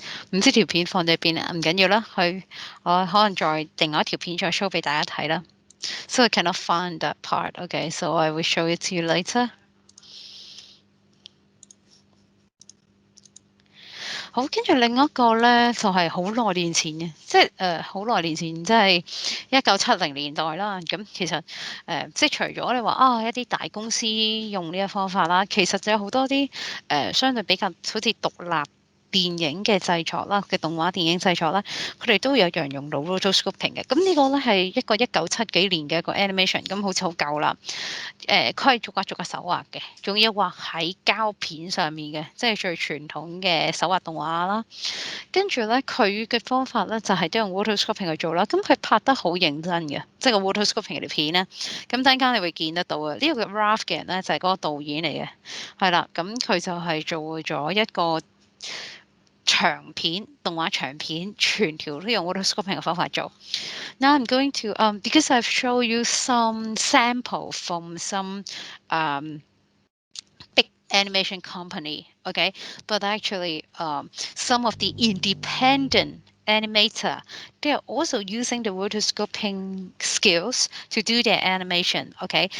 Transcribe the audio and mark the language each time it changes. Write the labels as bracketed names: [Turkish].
[Cantonese] 唔知條片放咗邊啊？唔緊要啦，我可能再另外一條片再 show 俾大家睇啦。 [English] So I cannot find that part. Okay, so I will show it to you later. [Cantonese] 好，跟住另一個咧就係好耐年前嘅，即係好耐年前，即係1970年代啦。咁其實即係除咗你話一啲大公司用呢個方法啦，其實就有好多啲相對比較好似獨立電影嘅製作啦，嘅動畫電影製作啦，佢哋都有樣用到 rotoscoping 嘅。咁呢個咧係一個1970幾年嘅一個 animation，咁好似好舊啦。佢係逐格手畫嘅，仲要畫喺膠片上面嘅，即係最傳統嘅手畫動畫啦。跟住咧，佢嘅方法咧就係都用 rotoscoping 去做啦。咁佢拍得好認真嘅，即係個 rotoscoping 條片咧。咁陣間你會見得到啊！呢個 Ralph 嘅人咧就係嗰個導演嚟嘅，係啦。咁佢就係做咗一個長片動畫長片，全條都用 rotoscoping 嘅方法做。 [English] Now I'm going to because I've shown you some sample from some big animation company, okay? But actually, some of the independent animator, they are also using the rotoscoping skills to do their animation, okay?